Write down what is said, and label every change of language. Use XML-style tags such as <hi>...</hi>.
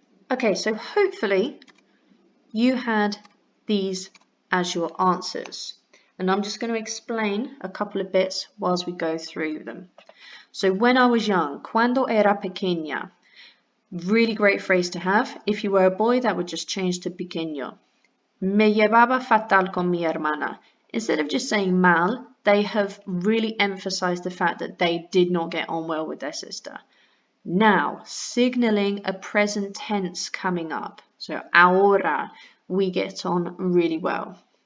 <en>Okay, so hopefully you had these as your answers. And I'm just going to explain a couple of bits whilst we go through them. So when I was young,</en> <es>cuando era pequeña,</es> <en>really great phrase to have. If you were a boy, that would just change to pequeño.</en> <es>Me llevaba fatal con mi hermana.</es> <en>Instead of just saying mal, they have really emphasized the fact that they did not get on well with their sister. Now, signaling a present tense coming up. So ahora, we get on really well.</en>